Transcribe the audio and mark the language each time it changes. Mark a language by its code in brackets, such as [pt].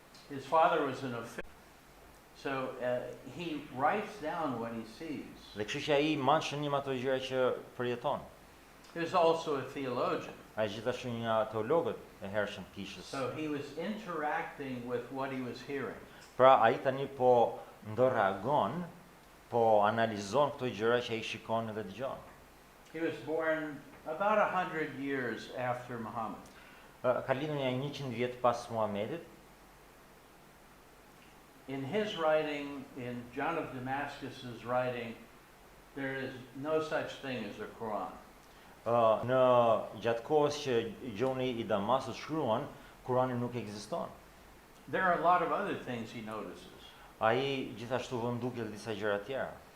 [en] His father was an official. So he writes down what he sees. [sq] Dhe kështu që ai mban shënim ato gjëra që përjeton. [en] He was also a theologian. [sq] Ai gjithashtu një nga teologët e hershëm kishës. [en] So he was interacting with what he was hearing. [sq] Pra ai tani po reagon, po analizon këto gjëra që ai shikon dhe dëgjon. [en] He was born about 100 years after Muhammad. [sq] Ka lindur një 100 vjet pas Muhamedit. [en] In his writing, in John of Damascus's writing, there is no such thing as a Quran. [sq] Në gjatë kohës që Gjoni i Damaskut shkruan, Kurani nuk ekziston. [en] There are a lot of other things he notices. [sq] Ai gjithashtu vën duke disa gjëra tjera.